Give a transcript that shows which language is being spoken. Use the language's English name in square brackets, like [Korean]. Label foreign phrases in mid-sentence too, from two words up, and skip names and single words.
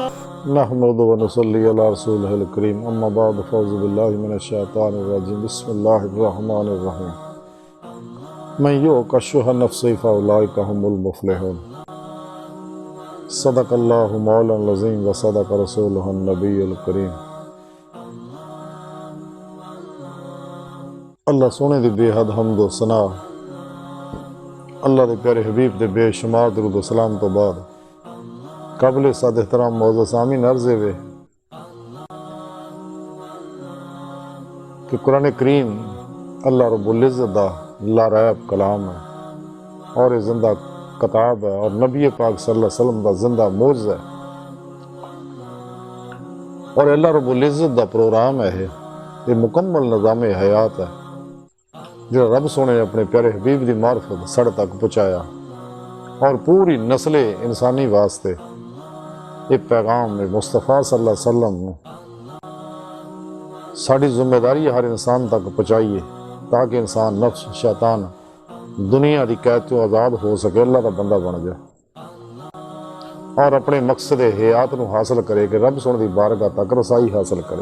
[Arabic] نحمد و نصلي على رسوله الكريم أما بعد فأعوذ بالله من الشيطان الرجيم بسم الله الرحمن الرحيم من يوق شح نفسه فأولئك هم المفلحون صدق الله مولانا العظيم و صدق رسوله النبي الكريم. [Punjabi] اللہ سوہنے دی بے حد حمد و ثنا، اللہ دے پیارے حبیب دے بے شمار درود و سلام توں بعد قابل صد احترام موجود سامعین عرض وے کہ قرآن کریم اللہ [Arabic] رب العزة [Punjabi] دا لاریب کلام ہے اور یہ زندہ کتاب ہے اور نبی پاک [Arabic] صلى الله عليه وسلم [Punjabi] دا زندہ معجزہ ہے اور اللہ [Arabic] رب العزة [Punjabi] دا پروگرام ہے. [Urdu] یہ مکمل نظام حیات ہے جو رب سوہنے نے اپنے پیارے حبیب کی معرفت ساڈے تک پہنچایا اور پوری نسل انسانی واسطے یہ پیغام مصطفیٰ [Arabic] صلى الله عليه وسلم [Urdu] ساڈی ذمہ داری ہر انسان تک پہنچائیے تاکہ انسان نفس شیطان دنیا کی قید توں آزاد ہو سکے، اللہ کا بندہ بن جائے اور اپنے مقصد حیات کو حاصل کرے کہ رب سوہنے کی بارگاہ تک رسائی حاصل کرے.